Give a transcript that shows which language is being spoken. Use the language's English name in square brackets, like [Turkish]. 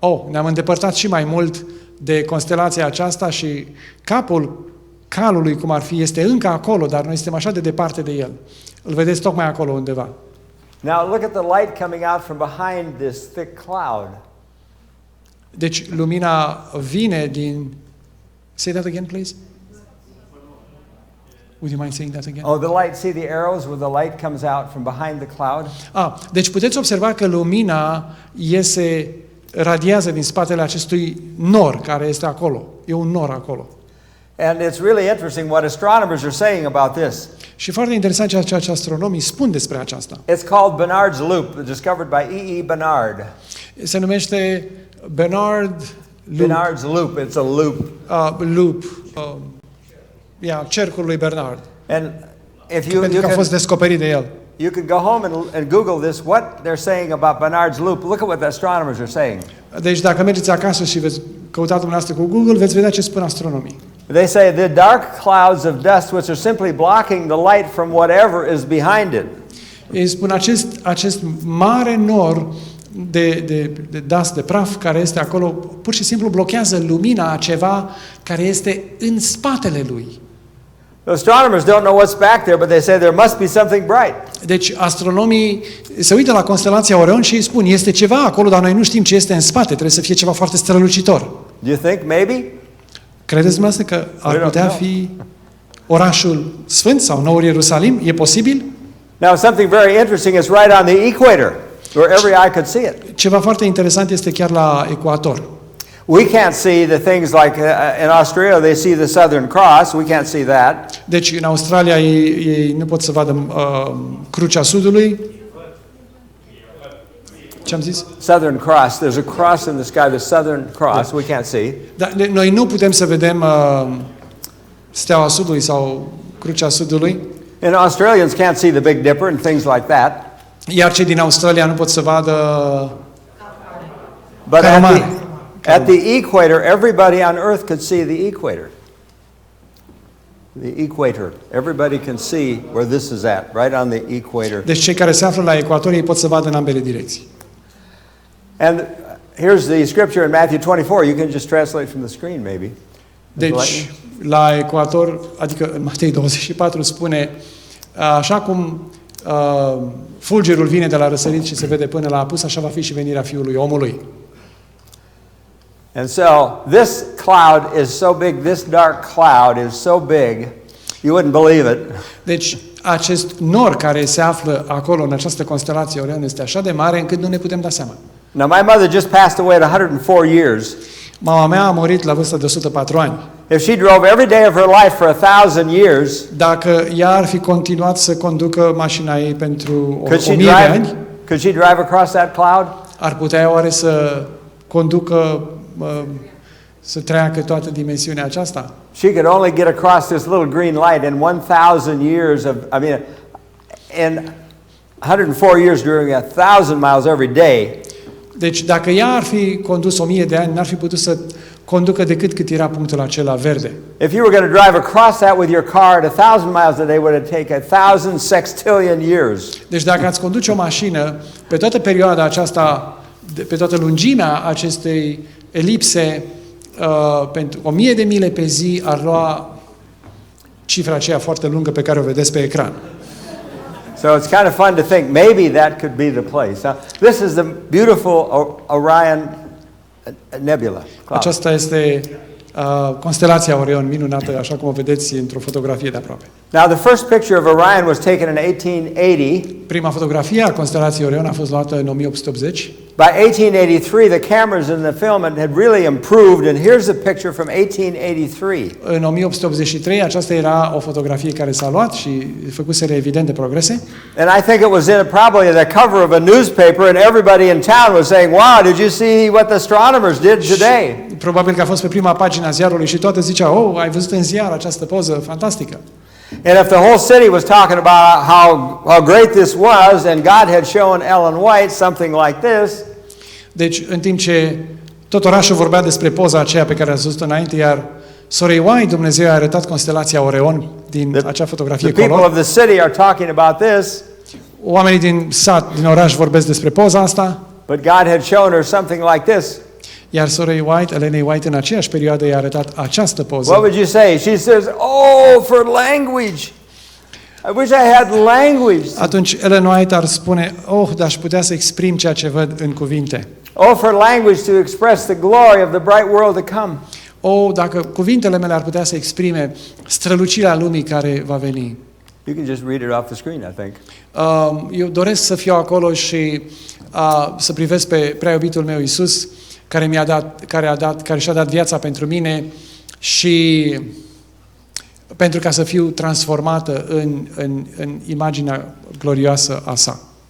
[Romanian] Ne-am îndepărtat și mai mult de constelația aceasta și capul Calului, cum ar fi, este încă acolo, dar noi suntem așa de departe de el. Îl vedeți tocmai acolo undeva. [English] Now look at the light coming out from behind this thick cloud. [Romanian] Deci lumina vine din... [English] Say that again, please. Would you mind saying that again? Oh, the light, see the arrows where the light comes out from behind the cloud? [Romanian] Deci puteți observa că lumina radiază din spatele acestui nor care este acolo. E un nor acolo. [English] And it's really interesting what astronomers are saying about this. [Romanian] Și foarte interesant ceea ce astronomii spun despre aceasta. [English] It's called Bernard's Loop, discovered by E.E. Bernard. [Romanian] Se numește [English] Bernard's Loop. It's a loop. [Romanian] Cercul lui Bernard. [English] And if you [Romanian] pentru că a fost descoperit de el. [English] You could go home and Google this, what they're saying about Bernard's Loop. Look at what the astronomers are saying. [Romanian] Deci dacă mergeți acasă și veți căuta dumneavoastră cu Google, veți vedea ce spun astronomii. [English] They say the dark clouds of dust which are simply blocking the light from whatever is behind it. [Romanian] Ei spun acest mare nor de dust, de praf care este acolo, pur și simplu blochează lumina a ceva care este în spatele lui. [English] The astronomers don't know what's back there, but they say there must be something bright. [Romanian] Deci astronomii se uită la constelația Orion și îi spun, este ceva acolo, dar noi nu știm ce este în spate, trebuie să fie ceva foarte strălucitor. [English] Do you think maybe? [Romanian] Credeți dumneavoastră că ar putea fi orașul Sfânt sau Noul Ierusalim? E posibil? [English] Now something very interesting is right on the equator, where every eye could see it. [Romanian] Ceva foarte interesant este chiar la ecuator. [English] We can't see the things like in Australia they see the Southern Cross. We can't see that. [Romanian] Deci în Australia ei nu pot să vadă crucea sudului. Ce am zis? [English] Southern Cross. There's a cross in the sky, the Southern Cross. We can't see. [Romanian] Dar noi nu putem să vedem steaua sudului sau crucea sudului. [English] And Australians can't see the Big Dipper and things like that. [Romanian] Iar cei din Australia nu pot să vadă [English] But at the equator, everybody on Earth could see the equator. The equator. Everybody can see where this is at, right on the equator. [Romanian] Deci cei care se află la ecuator, ei pot să vadă în ambele direcții. [English] And here's the scripture in Matthew 24. You can just translate from the screen, maybe. [Romanian] Deci, la ecuator, adică în Matei 24 spune, așa cum fulgerul vine de la răsărit și se vede până la apus, așa va fi și venirea Fiului Omului. [English] And so this cloud is so big, this dark cloud is so big, you wouldn't believe it. [Romanian] Deci, acest nor care se află acolo în această constelație Orion este așa de mare încât nu ne putem da seama. [English] Now my mother just passed away at 104 years. [Romanian] Mama mea a murit la vârsta de 104 ani. [English] If she drove every day of her life for 1,000 years, [Romanian] dacă ea ar fi continuat să conducă mașina ei pentru 1000 de ani, [English] could she drive across that cloud? [Romanian] Ar putea oare să conducă să treacă toată dimensiunea aceasta? [English] She could only get across this little green light in 1,000 years of, in 104 years doing 1,000 miles every day. [Romanian] Deci dacă ea ar fi condus 1000 de ani, n-ar fi putut să conducă decât cât era punctul acela verde. [English] If you were going to drive across that with your car at 1,000 miles a day, would take 1,000 sextillion years. [Romanian] Deci dacă ați conduce o mașină pe toată perioada aceasta, pe toată lungimea acestei elipse, pentru 1000 de mile pe zi, ar lua cifra aceea foarte lungă pe care o vedeți pe ecran. [English] So it's kind of fun to think maybe that could be the place. This is the beautiful Orion nebula. [Romanian] Aceasta este constelația Orion, minunată, așa cum o vedeți într-o fotografie de aproape. [English] Now the first picture of Orion was taken in 1880. [Romanian] Prima fotografie a constelației Orion a fost luată în 1880. [English] By 1883, the cameras in the film had really improved, and here's a picture from 1883. [Romanian] În 1883, aceasta era o fotografie care s-a luat și făcuseră evidente progrese. [English] And I think it was in probably the cover of a newspaper, and everybody in town was saying, "Wow, did you see what the astronomers did today?" [Romanian] Probabil că a fost pe prima pagină a ziarului și toate ziceau, "Oh, ai văzut în ziar această poză fantastică." [English] And if the whole city was talking about how great this was, and God had shown Ellen White something like this, [Romanian] deci, în timp ce tot orașul vorbea despre poza aceea pe care ați văzut înainte, iar sorei White, Dumnezeu a arătat constelația Orion din acea fotografie [English] the people color. of the city are talking about this, [Romanian] Oamenii din sat, din oraș vorbesc despre poza asta, [English] but God had shown her something like this. [Romanian] iar sorei White, Elenei White, în aceeași perioadă i-a arătat această poză. [English] What would you say? She says, "Oh, for language. I wish I had language." [Romanian] Atunci Ellen White ar spune, dar aș putea să exprim ceea ce văd în cuvinte. [English] Oh, for language to express the glory of the bright world to come. [Romanian] Dacă cuvintele mele ar putea să exprime strălucirea lumii care va veni. [English] You can just read it off the screen, I think. [Romanian] Eu doresc să fiu acolo și să privesc pe prea iubitul meu Iisus, care și-a dat viața pentru mine și pentru ca să fiu transformată în imaginea glorioasă a sa.